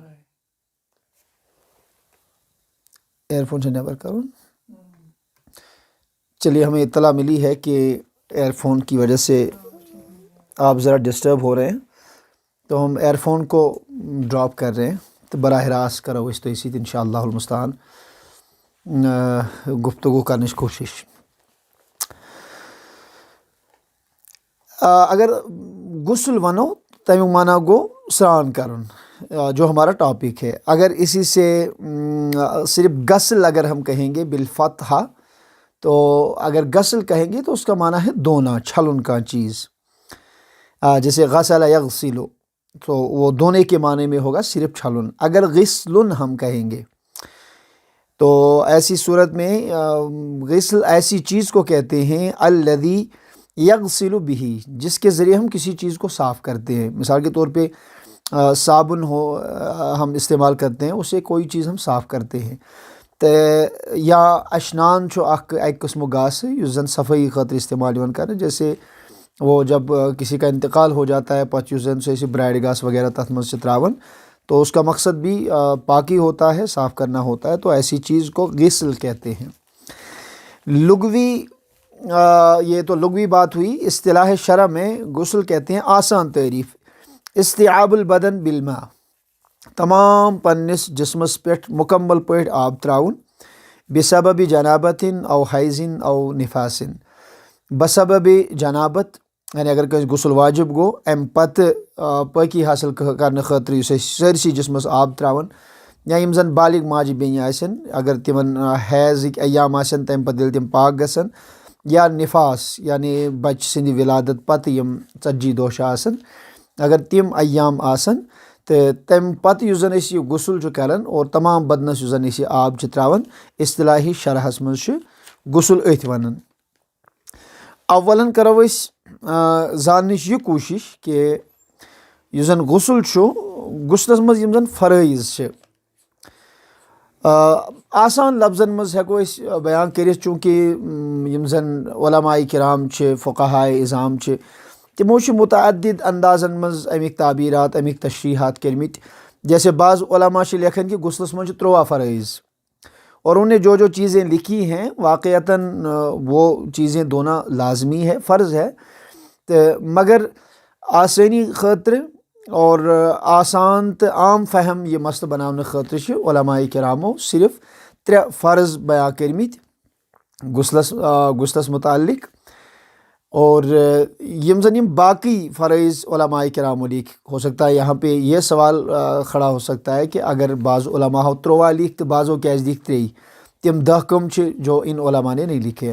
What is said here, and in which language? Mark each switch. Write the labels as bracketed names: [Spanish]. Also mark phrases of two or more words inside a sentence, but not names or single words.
[Urdu] ایئر فون سے نیور کروں، چلیے ہمیں اطلاع ملی ہے کہ ایئر فون کی وجہ سے آپ ذرا ڈسٹرب ہو رہے ہیں، تو ہم ایئر فون کو ڈراپ کر رہے ہیں، تو براہ راست [Kashmiri] کرو اس تو اسی [Arabic] انشاءاللہ المستعان [Urdu] گفتگو کرنے کی کوشش۔ [Kashmiri] اگر غسل ونو تمیک معنی گو سران کرن، [Urdu] جو ہمارا ٹاپک ہے۔ اگر اسی سے صرف غسل اگر ہم کہیں گے بالفتحہ، تو اگر غسل کہیں گے تو اس کا معنی ہے دھونا، چھلن کا چیز، جیسے غسل یغسل تو وہ دھونے کے معنی میں ہوگا صرف چھلن۔ اگر غسلن ہم کہیں گے تو ایسی صورت میں غسل ایسی چیز کو کہتے ہیں [Arabic] الذی یغسل بہ، [Urdu] جس کے ذریعے ہم کسی چیز کو صاف کرتے ہیں۔ مثال کے طور پہ صابن ہو ہم استعمال کرتے ہیں، اسے کوئی چیز ہم صاف کرتے ہیں، [Kashmiri] یا اشنان چھو ایک قسم گاس یس زن صفائی خاطر استعمال یوان کرنے، [Urdu] جیسے وہ جب کسی کا انتقال ہو جاتا ہے [Kashmiri] پتہ یس زن سے برائڈ گاس وغیرہ تتھ مز چھ تراون، [Urdu] تو اس کا مقصد بھی پاکی ہوتا ہے، صاف کرنا ہوتا ہے، تو ایسی چیز کو غسل کہتے ہیں۔ لغوی یہ تو لغوی بات ہوئی، اصطلاح شرع میں غسل کہتے ہیں آسان تعریف [Arabic] استیعاب البدن بالماء، [Kashmiri] تمام پنس جسمس پہ مکمل پہ آب تراؤن، [Arabic] بسبب جنابت [Kashmiri] او حیض او نفاس، [Arabic] بسبب جنابت [Kashmiri] یعنی اگر کہ غسل واجب گو ام پتہ پاکی حاصل کرنے خاطر اس سرسی جسمس آب تراون، یا یم زن بالغ ماجہ بین آسن اگر تمن حیضک ایام آسن تم پتہ یل تم پاک گژھن، یا نفاس یعنی بچہ سند ولادت پتہ یم 40 دۄہ چھ آسن اگر تم ایام آسن، تو تم پتہ یس زن یہ غسل چھ کران اور تمام بدنس یس زن یہ آب چھ تراون، اصطلاحی شرحس مز چھ غسل اتھ ونان۔ اولن کرو اس زاننچ یہ کوشش کہ یس زن غسل چھ غسلس مز یم زن فرائض چھ آسان لفظن مز ہیکو اس بیان کرت، چونکہ یم زن علماء کرام چھ فقہائے اعظام چھ تمو چھ متعدد اندازن مز امیک تعبیرات امیک تشریحات کرمت، جیسے بعض علماء چھ لکھن کہ غسلس مز 13 فرائض، [Urdu] اور انہیں جو چیزیں لکھی ہیں واقعتاً وہ چیزیں دھونا لازمی ہے، فرض ہے، مگر [Kashmiri] آسانی خاطر اور آسان تو عام فہم یہ مسئلہ بنانے خاطر چھ علماء کرامو صرف 3 فرض بیان کرمت غسلس متعلق، اور یم زن یم باقی فرائض علماء کرام لکھ، [Urdu] ہو سکتا ہے یہاں پہ یہ سوال کھڑا ہو سکتا ہے کہ اگر بعض علماء 13 [Kashmiri] لکھ تو بعضوں کیازِ لکھ 3، تم 10 کم [Urdu] جو ان علماء نے نہیں لکھے.